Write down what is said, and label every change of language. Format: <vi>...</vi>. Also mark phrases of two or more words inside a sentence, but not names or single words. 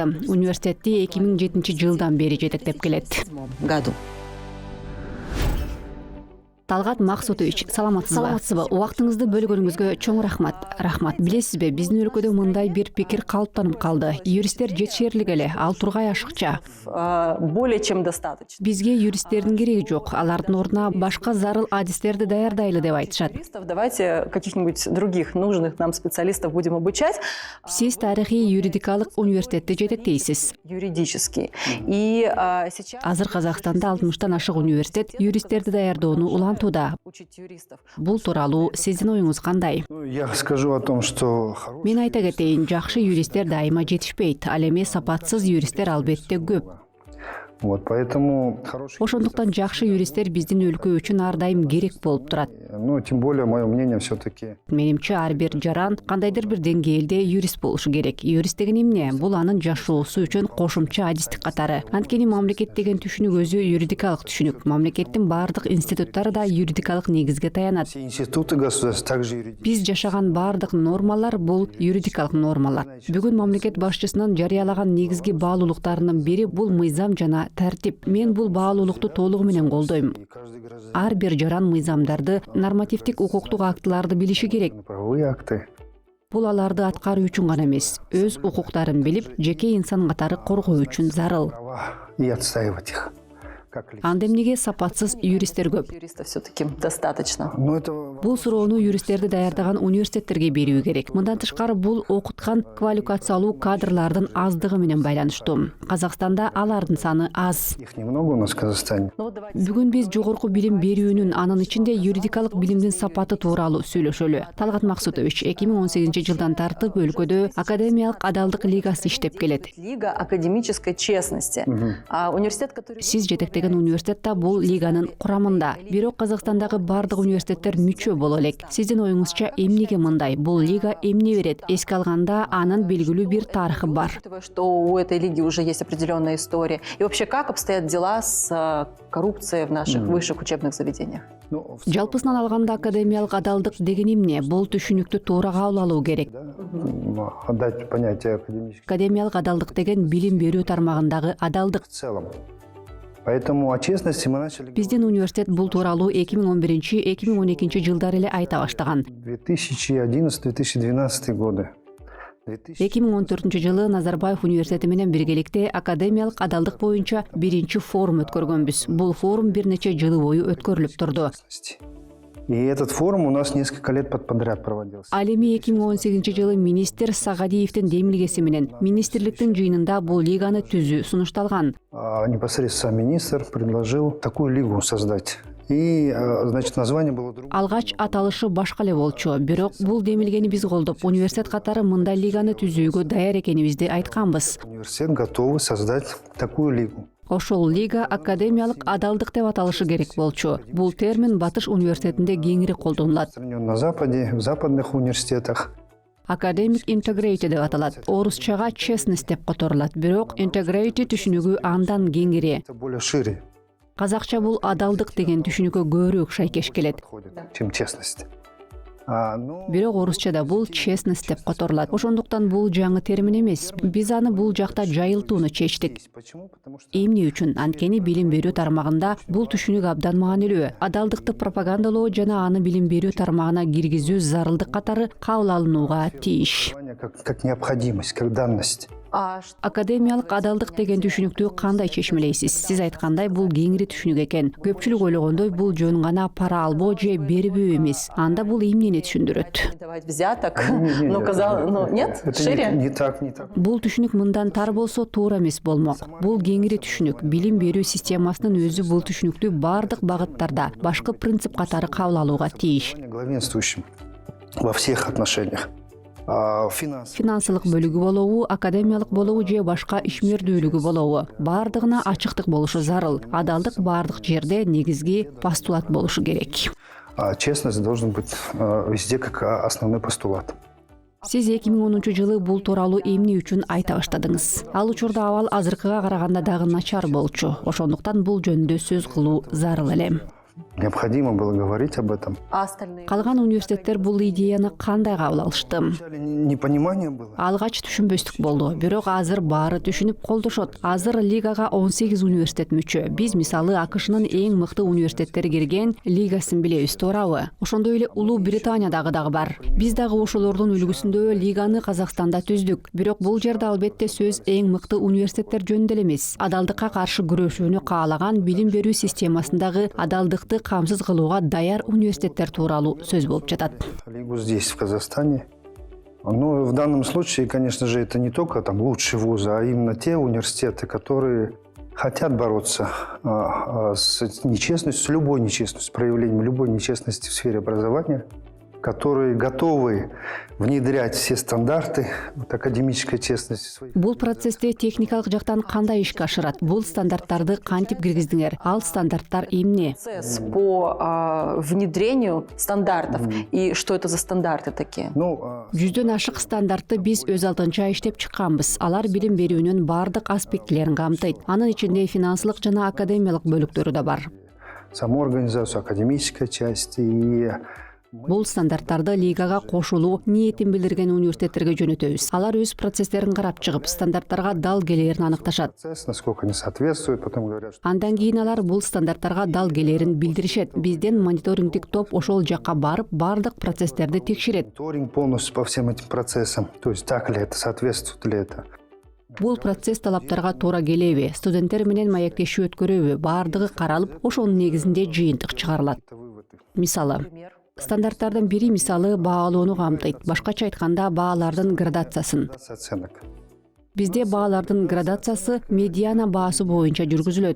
<ky>Университетти 2007-жылдан бери жетектеп келет. Талгат Максутович, саламатсызбы? Убактыңызды бөлгөнүңүзгө чоң рахмат. Рахмат. Билесизби, биздин өлкөдө мындай бир пикир калыптанып калды. Юристтер жетишерлик эле, ал тургай ашыкча.</ky> <ru>Более чем достаточно.</ru> <ky>Бизге юристтердин кереги жок. Алардын ордуна башка зарыл адистерди даярдайлы деп айтышат.</ky> <ru>Давайте каких-нибудь других нужных нам специалистов будем обучать.</ru> <ky>Сиз тарыхый юридикалык университетти жетектейсиз.</ky> <ru>Юридический. И сейчас</ru> <ky>Азыр Казакстанда 60-тан ашык университет юристтерди даярдоону улантууда.</ky> <ru>учить юристов.</ru> <ky>Бул тууралуу сиздин оюңуз кандай?</ky> <ru>Я скажу о том, что</ru> <ky>Мен айта кетейин, жакшы юристтер дайыма жетишпейт. Ал эми сапатсыз юристтер албетте көп.</ky> <ru>вот поэтому хороший,</ru> <ky>Ошондуктан жакшы юристтер биздин өлкө үчүн ар дайым керек болуп турат.</ky> <ru>ну тем более мое мнение все-таки</ru> <ky>Менимче ар бир жаран кандайдыр бир деңгээлде юрист болушу керек. Юрист деген эмне? Бул анын жашоосу үчүн кошумча адистик катары. Анткени мамлекет деген түшүнүк өзү юридикалык түшүнүк. Мамлекеттин баардык институттары да юридикалык негизге таянат.</ky> <ru>все институты государства также юридические.</ru> <ky>Биз жашаган баардык нормалар бул юридикалык нормалар. Бүгүн мамлекет башчысынын жарыялаган негизги баалуулуктарынын бири бул мыйзам жана тартип. Мен бул баалуулукту толугу менен колдойм.</ky> <ru>И каждый гражданин</ru> <ky>Ар бир жаран мыйзамдарды, нормативдик укуктук актыларды билиши керек.</ky> <ru>правовые акты. Бул аларды аткаруу үчүн гана эмес, өз укуктарын билип, жеке инсан катары коргоо үчүн зарыл. Права и отстаивать их. Как ли-</ru> <ky>Анда эмнеге сапатсыз юристтер көп?</ky> <ru>Юристов все-таки достаточно. Но это</ru> <ky>Бул суроону юристтерди даярдаган университеттерге берүү керек. Мындан тышкары бул окуткан квалификациялуу кадрлардын аздыгы менен байланыштуу. Казакстанда алардын саны аз.</ky> <ru>их немного у нас в Казахстане. Ну, давайте</ru> <ky>Бүгүн биз жогорку билим берүүнүн, анын ичинде юридикалык билимдин сапаты тууралуу сөйлөшөлү. Талгат Максутович 2018-жылдан тартып өлкөдө Академиялык адалдык лигасы иштеп келет.</ky> <ru>Лига академической честности. А университет, который...</ru> <ky>Сиз жетектеген университет да бул лиганын курамында. Бирок Казакстандагы бардык университеттер мүчө боло элек. Сиздин оюңузча эмнеге мындай? Бул лига эмне берет? Эске алганда анын белгилүү бир тарыхы бар.</ky> <ru>Учитывая, что у этой лиги уже есть определенная история. И вообще, как обстоят дела с коррупцией в наших высших учебных заведениях? Ну,</ru> <ky>Жалпысынан алганда академиялык адалдык деген эмне? Бул түшүнүктү туура кабыл алуу керек.</ky> <ru>отдать понятие академический</ru> <ky>Академиялык адалдык деген билим берүү тармагындагы адалдык.</ky> <ru>в целом. Поэтому о честности мы начали</ru> <ky>Биздин университет бул тууралуу 2011-2012 жылдары эле айта баштаган.</ky> <ru>2011-2012 годы.</ru> <ky>2014 жылы Назарбаев университети менен биргеликте академиялык адалдык боюнча биринчи форум өткөргөнбүз. Бул форум бир нече жыл бою өткөрүлүп турду.</ky> <ru>И этот форум у нас несколько лет подряд проводился.</ru> <ky>Ал эми 2018 жылы министр Сагадиевдин демилгеси менен министрликтин жыйынында бул лиганы түзүү сунушталган.</ky> <ru>Непосредственно сам министр предложил такую лигу создать. И, значит, название было другое.</ru> <ky>Алгач аталышы башка эле болчу, бирок бул демилгени биз колдоп, университет катары мындай лиганы түзүүгө даяр экенибизди айтканбыз.</ky> <ru>Университет готовы создать такую лигу.</ru> <ky>Ошол лига академиялык адалдык деп аталышы керек болчу. Бул термин Батыш университетинде кеңири колдонулат.</ky> <ru>На Западе, в западных университетах.</ru> <en>Academic integrity</en> <ky>деп аталат. Орусчага честность деп которулат, бирок integrity түшүнүгү андан кеңири.</ky> <ru>Это более шире</ru> <ky>Казакча бул адалдык деген түшүнүккө көбүрөөк шайкеш келет.</ky> <ru>подходит, чем честность.</ru> <ky>Бирок орусчада бул честность деп которулат. Ошондуктан бул жаңы термин эмес. Биз аны бул жакта жайылтууну чечтик.</ky> <ru>Почему? Потому что</ru> <ky>Эмне үчүн? Анткени билим берүү тармагында бул түшүнүк абдан маанилүү. Адалдыкты пропагандалоо жана аны билим берүү тармагына киргизүү зарылдык катары кабыл алынууга тийиш.</ky> <ru>как необходимость, как данность.</ru> <ky>Академиялык адалдык деген түшүнүктү кандай чечмелейсиз? Сиз айткандай бул кеңири түшүнүк экен. Көпчүлүк ойлогондой бул жөн гана пара албоо же бербөө эмес. Анда бул эмнени түшүндүрөт?</ky> <ru>Не давать взяток. Ну, нет? Это Шире? не так.</ru> <ky>Бул түшүнүк мындан тар болсо туура эмес болмок. Бул кеңири түшүнүк. Билим берүү системасынын өзү бул түшүнүктү бардык багыттарда башкы принцип катары кабыл алууга тийиш.</ky> <ru>Главенствующим во всех отношениях.</ru> <ky>Финансылык бөлүгү болобу, академиялык болобу же башка ишмердүүлүгү болобу, бардыгына ачыктык болушу зарыл. Адалдык бардык жерде негизги постулат болушу керек.</ky> <ru>Честность должен быть везде как основной постулат.</ru> <ky>Сиз 2010 жылы бул тууралуу эмне үчүн айта баштадыңыз? Ал учурда абал азыркыга караганда дагы начар болчу. Ошондуктан бул жөнүндө сөз кылуу зарыл эле.</ky> <ru>Необходимо было говорить об этом.</ru> <ky>Калган университеттер бул идеяны кандай кабыл алышты?</ky> <ru>Вначале непонимание было.</ru> <ky>Алгач түшүнбөстүк болду, бирок азыр баары түшүнүп колдошот. Азыр лигага 18 университет мүчө. Биз мисалы АКШнын эң мыкты университеттери кирген лигасын билебиз, туурабы? Ошондой эле Улуу Британиядагы дагы бар. Биз дагы ошолордун үлгүсүндө лиганы Казакстанда түздүк. Бирок бул жерде албетте сөз эң мыкты университеттер жөнүндө эле эмес. Адалдыкка каршы күрөшүүнү каалаган билим берүү системасындагы адалдык камсыз кылууга даяр университеттер тууралуу сөз болуп жатат.</ky> <ru>Лигу здесь, в Казахстане. Но в данном случае, конечно же, это не только там лучшие вузы, а именно те университеты, которые хотят бороться с нечестностью, с любой нечестностью, с проявлением любой нечестности в сфере образования, которые готовы внедрять все стандарты академической честности.</ru> <ky>Бул процессте техникалык жактан кандай ишке ашырат? Бул стандарттарды кантип киргиздиңер? Ал стандарттар эмне?</ky> <ru>Процесс по внедрению стандартов. И что это за стандарты такие?</ru> <ky>Жүздөн ашык стандартты биз өз алдынча иштеп чыкканбыз. Алар билим берүүнүн бардык аспектилерин камтыйт. Анын ичинде финансылык жана академиялык бөлүктөрү да бар.</ky> <ru>Саму организацию, академическая часть и</ru> <ky>Бул стандарттарды лигага кошулуу ниетин билдирген университеттерге жөнөтөбүз. Алар өз процесстерин карап чыгып, стандарттарга дал келээрин аныкташат.</ky> <ru>насколько они соответствуют, потом говорят, что</ru> <ky>Андан кийин алар бул стандарттарга дал келээрин билдиришет. Бизден мониторингдик топ ошол жакка барып, бардык процесстерди текшерет.</ky> <ru>мониторинг полностью по всем этим процессам. То есть так ли это, соответствует ли это.</ru> <ky>Бул процесс талаптарга туура келеби? Студенттер менен маектешүү өткөрөбү? Бардыгы каралып, ошонун негизинде жыйынтык чыгарылат. Мисалы, стандарттардын бири мисалы баалоону камтыйт. Башкача айтканда, баалардын градациясын.</ky> <ru>Оценок.</ru> <ky>Бизде баалардын градациясы медиана баасы боюнча жүргүзүлөт.</ky>